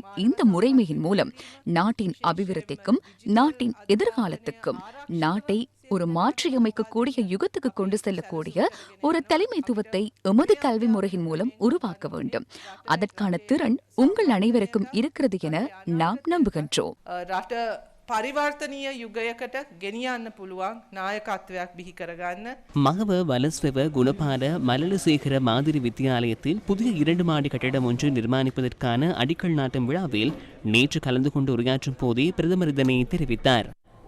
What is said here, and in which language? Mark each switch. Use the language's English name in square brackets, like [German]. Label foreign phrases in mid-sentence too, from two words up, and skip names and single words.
[Tamil] இந்த முறைமையின் மூலம் நாட்டின் அபிவிருத்திக்கும் நாட்டின் எதிர்காலத்துக்கும் நாட்டை ஒரு மாற்றியமைக்கக்கூடிய யுகத்துக்கு கொண்டு செல்லக்கூடிய ஒரு தலைமைத்துவத்தை எமது கல்வி முறையின் மூலம் உருவாக்க வேண்டும். அதற்கான திறன் உங்கள் அனைவருக்கும் இருக்கிறது என நாம் நம்புகின்றோம். [Sinhala] පරිවර්තනීය යුගයකට ගෙනියන්න පුළුවන් නායකත්වයක් බිහි කරගන්න. [Tamil] மகவ வலஸ்வெவ குணபால மலலசேகர மாதிரி வித்தியாலயத்தில் புதிய 2 மாடி கட்டிடம் ஒன்று நிர்மாணிப்பதற்கான அடிக்கல் நாட்டும் விழாவில் நேற்று கலந்து கொண்டு உரையாற்றும் போதே பிரதமர் இதனை தெரிவித்தார்.